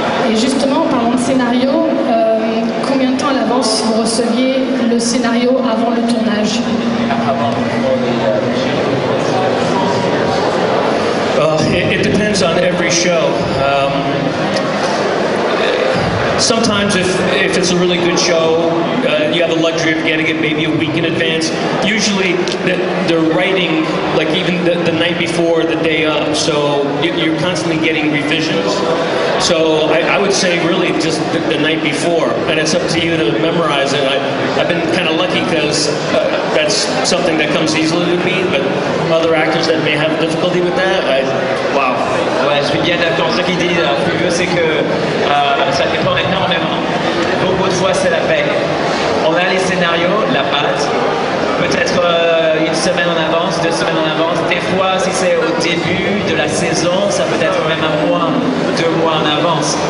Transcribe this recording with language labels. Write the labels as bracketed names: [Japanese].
[French] Et justement, en parlant de scénario, combien de temps à l'avance vous receviez le scénario avant le tournage? [English] It depends on every show. Sometimes if it's a really good show, you have the luxury of getting it maybe a week in advance. Usually they're writing like even the night before, the day of, so you're constantly getting revisions. So I would say really just the night before, and it's up to you to memorize it. I've been kind of lucky because that's something that comes easily to me, but other actors that may have difficulty with that, wow. [French] Ouais, je suis bien d'accord. Ce qu'il dit, Fulvio, c'est que ça dépend énormément. Beaucoup de fois, c'est la paix. On a les scénarios, la pâte, peut-être 1 semaine en avance, 2 semaines en avance. Des fois, si c'est au début de la saison, ça peut être même 1 mois, 2 mois en avance.